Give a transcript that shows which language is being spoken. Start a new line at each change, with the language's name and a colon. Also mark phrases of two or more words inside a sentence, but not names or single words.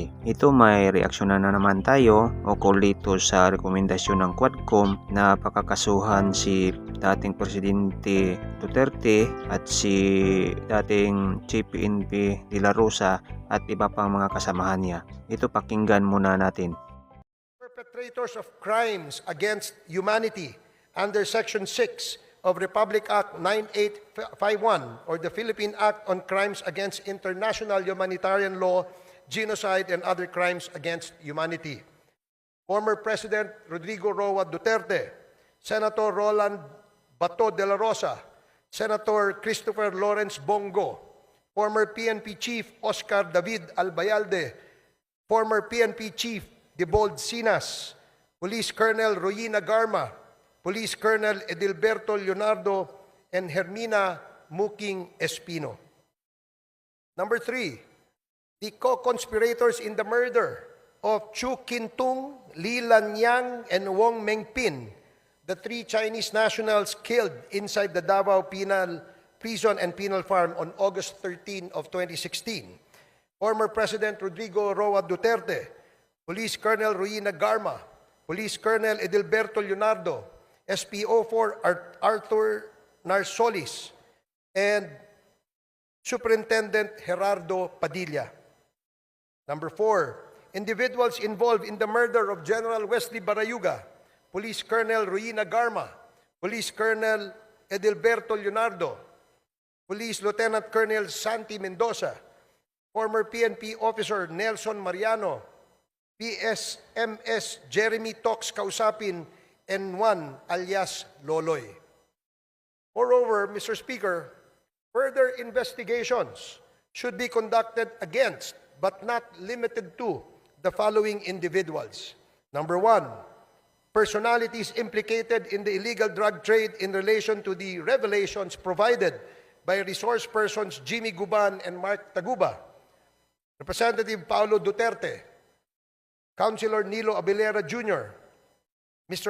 Filipino: Ito may reaksyonan na naman tayo ukol dito sa rekomendasyon ng Quadcom na pakakasuhan si dating Presidente Duterte at si dating Chief PNP De La Rosa at iba pang mga kasamahan niya. Ito pakinggan muna natin.
English: Perpetrators of crimes against humanity under Section 6 of Republic Act 9851 or the Philippine Act on Crimes Against International Humanitarian Law, Genocide and Other Crimes Against Humanity. Former President Rodrigo Roa Duterte, Senator Roland Bato de la Rosa, Senator Christopher Lawrence Bongo, former PNP Chief Oscar David Albayalde, former PNP Chief Debold Sinas, Police Colonel Royina Garma, Police Colonel Edilberto Leonardo, and Hermina Muking Espino. Number 3, the co-conspirators in the murder of Chu Kintung, Li Lanyang, and Wong Mengpin, the 3 Chinese nationals killed inside the Davao Penal Prison and Penal Farm on August 13 of 2016. Former President Rodrigo Roa Duterte, Police Colonel Royina Garma, Police Colonel Edilberto Leonardo, SPO4 Arthur Narsolis, and Superintendent Gerardo Padilla. Number 4, individuals involved in the murder of General Wesley Barayuga, Police Colonel Royina Garma, Police Colonel Edilberto Leonardo, Police Lieutenant Colonel Santi Mendoza, former PNP Officer Nelson Mariano, PSMS Jeremy Tox Kausapin, N1 alias Loloy. Moreover, Mr. Speaker, further investigations should be conducted against, but not limited to, the following individuals. Number 1, personalities implicated in the illegal drug trade in relation to the revelations provided by resource persons Jimmy Guban and Mark Taguba, Representative Paulo Duterte, Councilor Nilo Abilera Jr., Mr.